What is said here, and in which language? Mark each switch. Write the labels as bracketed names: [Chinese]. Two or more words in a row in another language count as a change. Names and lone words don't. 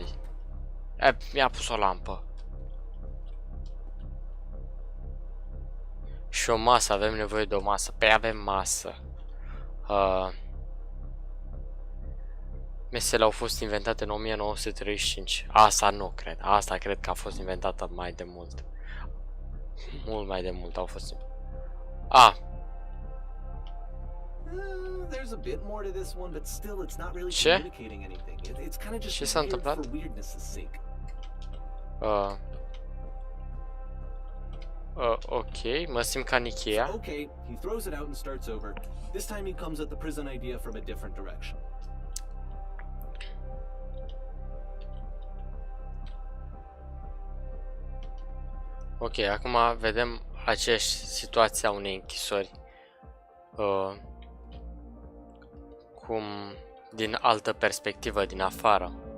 [Romanian] Mi-a pus o lampă. Și o masă. Avem nevoie de o masă. Păi avem masă. Mesele au fost inventate în 1935. Asta nu cred. Asta cred că a fost inventată mai de mult. Mult mai de mult au fost. [English] There's a bit more to this one, but still it's not really [Romanian] Ce? [English] communicating anything. It's kind of just [Romanian] Ce s-a [English] weird [Romanian] întâmplat? [English] for weirdness' sake. [Romanian] Ok, mă simt ca în Ikea. [English] Okay, he throws it out and starts over. This time he comes at the prison idea from a different direction. [Romanian] Ok, acum vedem aceeași situație a unei închisori. Cum din altă perspectivă, din afară.